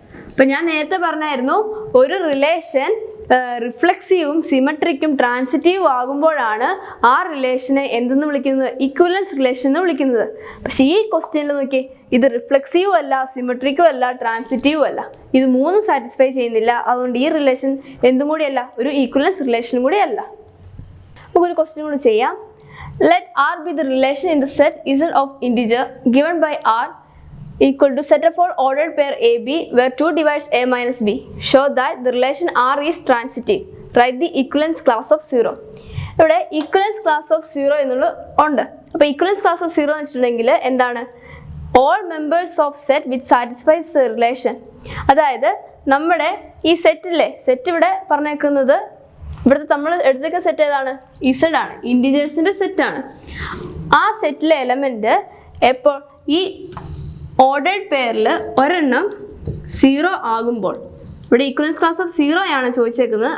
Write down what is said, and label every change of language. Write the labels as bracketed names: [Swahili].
[Malayalam] ഇപ്പം ഞാൻ നേരത്തെ പറഞ്ഞായിരുന്നു, ഒരു റിലേഷൻ റിഫ്ലെക്സീവും സിമെട്രിക്കും ട്രാൻസിറ്റീവും ആകുമ്പോഴാണ് ആ റിലേഷനെ എന്തെന്ന് വിളിക്കുന്നത്? ഇക്വലൻസ് റിലേഷൻ എന്ന് വിളിക്കുന്നത്. പക്ഷേ ഈ ക്വസ്റ്റ്യനിൽ നോക്കിയേ, ഇത് റിഫ്ലെക്സീവും അല്ല, സിമെട്രിക്കും അല്ല, ട്രാൻസിറ്റീവും അല്ല. ഇത് മൂന്നും സാറ്റിസ്ഫൈ ചെയ്യുന്നില്ല. അതുകൊണ്ട് ഈ റിലേഷൻ എന്തും കൂടിയല്ല, ഒരു ഈക്വലൻസ് റിലേഷനും കൂടി അല്ല. നമുക്കൊരു ക്വസ്റ്റ്യൻ കൂടി ചെയ്യാം. [English] Let R be the relation in the set Z of integer given by R equal to set of all ordered pair AB where 2 divides A minus B. Show that the relation R is transitive. Write the equivalence class of 0. [Malayalam] ഇവിടെ equivalence class of 0 എന്നുള്ളത് ഉണ്ട്. അപ്പോൾ equivalence class of 0 എന്ന് വെച്ചിട്ടുണ്ടെങ്കിൽ എന്താണ്? [English] All members of set which satisfies the relation. [Malayalam] അതായത് നമ്മുടെ ഈ സെറ്റിലെ സെറ്റ് ഇവിടെ പറഞ്ഞേക്കുന്നത്, ഇവിടുത്തെ നമ്മൾ എടുത്തേക്കുന്ന സെറ്റ് ഏതാണ്? ഇസഡ് ആണ്, ഇൻറ്റിജേഴ്സിൻ്റെ സെറ്റാണ്. ആ സെറ്റിലെ എലമെൻറ്റ് എപ്പോൾ ഈ ഓർഡേർഡ് പെയറിൽ ഒരെണ്ണം 0 ആകുമ്പോൾ, ഇവിടെ ഈക്വലൻസ് ക്ലാസ് ഓഫ് 0 ആണ് ചോദിച്ചേക്കുന്നത്.